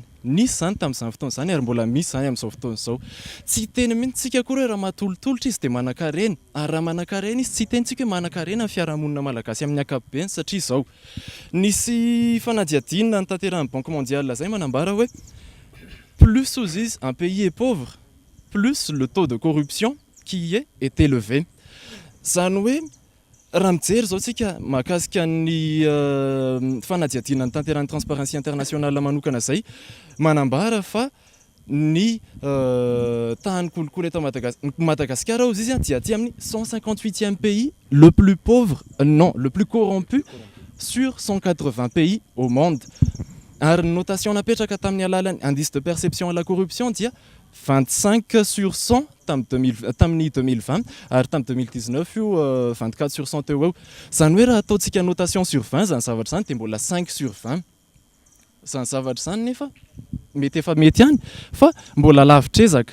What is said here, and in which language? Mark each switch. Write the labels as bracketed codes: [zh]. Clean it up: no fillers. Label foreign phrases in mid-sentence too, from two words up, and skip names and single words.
[mg] Nisy zany tamin'izany fotoana zany ary mbola misy zany amin'izao fotoana izao. Tsy teny mihitsy akory hoe raha mahatolotolotra izy dia manan-karena. Ary raha manan-karena izy tsy tentsika hoe manan-karena amin'ny fiarahamonina malagasy amin'ny ankapobeny satria izao. Nisy fanadihadinina nitanterahan'ny [fr] Banque mondiale [mg] zay manambara hoe [fr] plus izy un pays est pauvre, plus le taux de corruption qui est élevé. [mg] Zany hoe raha mijery zao tsika mahakasika ny fanadihadinana ny tanteran'ny [fr] transparency internationale [mg] manokana zay manambara fa ny tany kolikoly eto Madagascar ao izy dia aty amin'ny 158e [fr] pays le plus pauvre, non, le plus corrompu sur 180 pays au monde. [mg] Ary ny notation napetraka tamin'ny alalan'ny [fr] indice de perception à la corruption [mg] dia 25 sur 100 tamin'ny 2020 ary tamin'ny 2019 io 24 sur 100 teo eo. Zany hoe raha ataontsika notation sur 20 zany zavatra zany dia mbola 5 sur 20. Zany zavatra zany nefa mety efa mety ihany fa mbola lavitra ezaka.